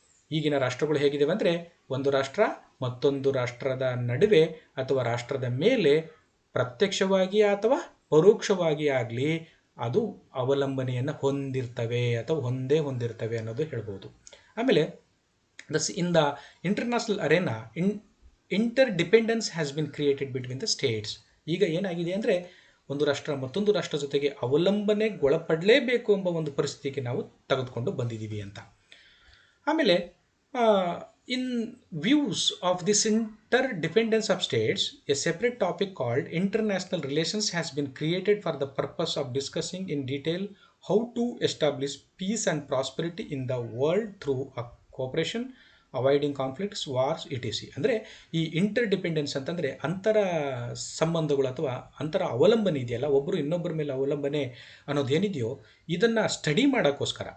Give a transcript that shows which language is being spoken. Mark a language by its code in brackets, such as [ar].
[kn] ಈಗಿನ ರಾಷ್ಟ್ರಗಳು ಹೇಗಿವೆ ಅಂದರೆ ಒಂದು ರಾಷ್ಟ್ರ ಮತ್ತೊಂದು ರಾಷ್ಟ್ರದ ನಡುವೆ ಅಥವಾ ರಾಷ್ಟ್ರದ ಮೇಲೆ ಪ್ರತ್ಯಕ್ಷವಾಗಿ ಅಥವಾ ಪರೋಕ್ಷವಾಗಿ ಆಗಲಿ ಅದು ಅವಲಂಬನೆಯನ್ನು ಹೊಂದಿರ್ತವೆ ಅಥವಾ ಹೊಂದಿರ್ತವೆ ಅನ್ನೋದು ಹೇಳ್ಬೋದು. ಆಮೇಲೆ [en] In the international arena interdependence has been created between the states. [kn] ಈಗ ಏನಾಗಿದೆ ಅಂದರೆ ಒಂದು ರಾಷ್ಟ್ರ ಮತ್ತೊಂದು ರಾಷ್ಟ್ರ ಜೊತೆಗೆ ಅವಲಂಬನೆಗೊಳಪಡಲೇಬೇಕು ಎಂಬ ಒಂದು ಪರಿಸ್ಥಿತಿಗೆ ನಾವು ತೆಗೆದುಕೊಂಡು ಬಂದಿದ್ದೀವಿ ಅಂತ. ಆಮೇಲೆ [en] in views of this interdependence of states, a separate topic called international relations has been created for the purpose of discussing in detail how to establish peace and prosperity in the world through cooperation, avoiding conflicts, wars, ETC. [kn] ಅಂದರೆ ಈ inter dependence ಅಂತಂದರೆ ಅಂತರ ಸಂಬಂಧಗಳು ಅಥವಾ ಅಂತರ ಅವಲಂಬನೆ ಇದೆಯಲ್ಲ, ಒಬ್ಬರು ಇನ್ನೊಬ್ಬರ ಮೇಲೆ ಅವಲಂಬನೆ ಅನ್ನೋದೇನಿದೆಯೋ ಇದನ್ನು ಸ್ಟಡಿ ಮಾಡೋಕ್ಕೋಸ್ಕರ.